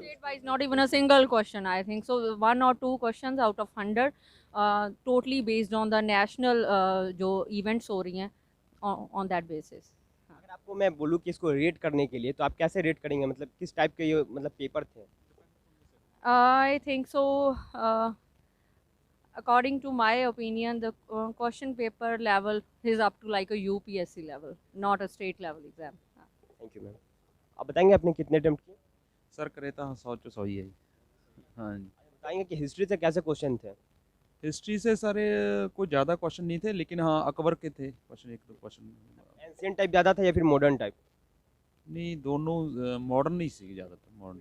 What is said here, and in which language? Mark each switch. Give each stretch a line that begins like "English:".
English: state wise not even a single question, I think so 1 or 2 questions out of 100 totally based on the national जो events
Hindi: हो रही हैं
English: On that basis.
Hindi: अगर आपको मैं बोलूँ कि इसको रेट करने के लिए तो आप कैसे रेट करेंगे? मतलब किस टाइप के ये मतलब पेपर थे?
English: I think so. According to my opinion, the question paper level is up to like a UPSC level, not a state level exam. Thank you ma'am.
Hindi: आप बताएंगे आपने कितने अटेम्प्ट किए? सर करे तो 100 चो 100 ही है जी। हाँ जी। बताएंगे कि हिस्ट्री से कैसे क्वेश्चन थे? हिस्ट्री से सारे कोई ज़्यादा क्वेश्चन नहीं थे, लेकिन हाँ अकबर के थे क्वेश्चन, एक दो क्वेश्चन। एंशिएंट टाइप ज़्यादा था या फिर मॉडर्न टाइप? नहीं, दोनों मॉडर्न ही सी ज़्यादातर मॉडर्न।